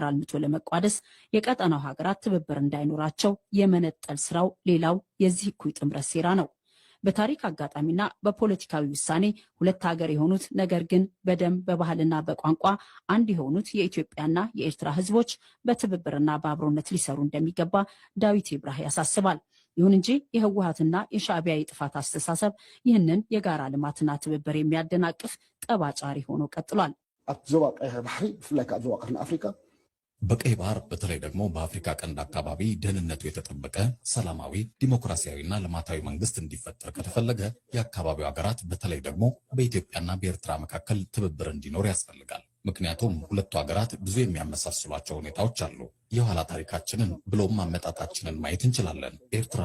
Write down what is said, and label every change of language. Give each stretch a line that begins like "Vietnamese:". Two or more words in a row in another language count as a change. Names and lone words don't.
Amharic: አልምቶ ለመቋደስ የቀጠናው ሀገራት ትብብር እንዳይኖራቸው የመነጠል ስራው ሌላው የዚህ እኩይ ጥምረት ሴራ ነው። በታሪክ አጋጣሚና በፖለቲካዊ ውሳኔ ሁለት ሀገር የሆኑት ነገር ግን በደም በባህልና በቋንቋ አንድ የሆኑት የኢትዮጵያና የኤርትራ ህዝቦች በትብብርና በአብሮነት ሊሰሩ እንደሚገባ ዳዊት ይብራህ ያሳስባል። ይሁን እንጂ የህወሓትና የሻዕቢያ የጥፋት አስተሳሰብ ይህንን የጋራ ልማትና ትብብር የሚያደናቅፍ ጠባጫሪ ሆኖ ቀጥሏል።
Tigrinya: ኣብ ዞባ ቀይሕ ባሕሪ ብፍላይ ካብ ዞባ ቀርኒ አፍሪካ
Amharic: በቀይ ባህር በተለይ ደግሞ በአፍሪካ ቀንድ አካባቢ ደህንነቱ የተጠበቀ ሰላማዊ ዲሞክራሲያዊና ልማታዊ መንግስት እንዲፈጠር ከተፈለገ የአካባቢው ሀገራት በተለይ ደግሞ በኢትዮጵያና በኤርትራ መካከል ትብብር እንዲኖር ያስፈልጋል። ምክንያቱም ሁለቱ ሀገራት ብዙ የሚያመሳስሏቸው ሁኔታዎች አሉ። የኋላ ታሪካችንን ብሎም አመጣጣችንን ማየት እንችላለን። ኤርትራና